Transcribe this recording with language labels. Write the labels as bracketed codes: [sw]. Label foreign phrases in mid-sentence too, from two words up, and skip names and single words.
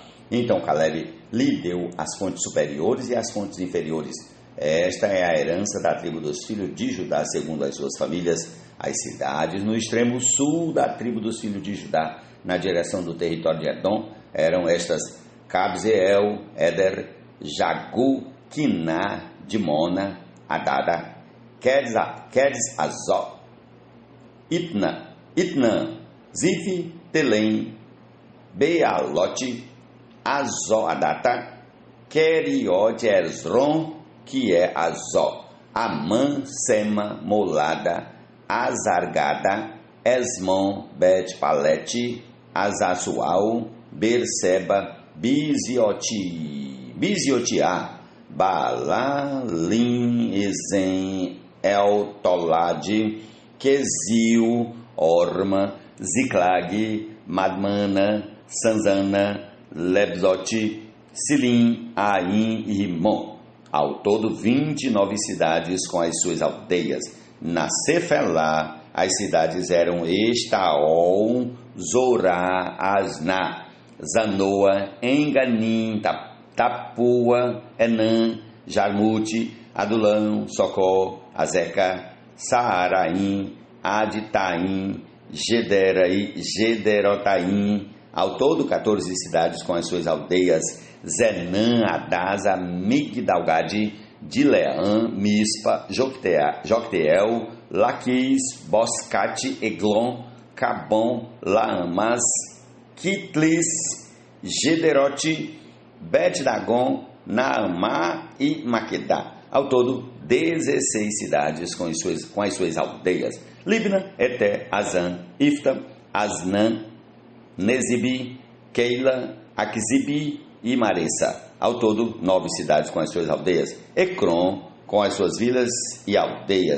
[pt] Então Calebe lhe deu as fontes superiores e as fontes inferiores. Esta é a herança da tribo dos filhos de Judá, segundo as suas famílias. As cidades no extremo sul da tribo dos filhos de Judá, na direção do território de Edom, eram estas: Cabzeel, Éder, Jagu, Quiná, Dimona, Adada, Quedes Azó, Itnã, Zifi, Telém, Bealote, Azó, Adata, Queriote, Esron, que é Azó, Amã, Sema, Molada, Azargada, Esmon, Bet-Palete, Azassual, Berseba, Biziotiá, Baalim, Ezen, El-Tolade, Quesil, Orma, Ziclag, Madmana, Sanzana, Lebzote, Silim, Aim e Rimon. Ao todo 29 cidades com as suas aldeias. Na Cefelá, as cidades eram Estaol, Zorá, Asná, Zanoa, Enganim, Tapua, Enã, Jarmute, Adulão, Socó, Azeca, Saaraim, Aditaim, Gederotaim. Ao todo 14 cidades com as suas aldeias: Zenã, Adasa, Migdalgade, Dileã, Mispa, Jocteel, Laquis, Boscate, Eglon, Cabom, Laamas, Kitlis, Gederote, Bet-Dagon, Naamá e Maquedá. Ao todo 16 cidades com as suas aldeias: Libna, Eté, Azan, Ifta, Asnã, Nezibi, Keila, Aquisibi e Maressa. Ao todo 9 cidades com as suas aldeias: Ecrom, com as suas vilas e aldeias.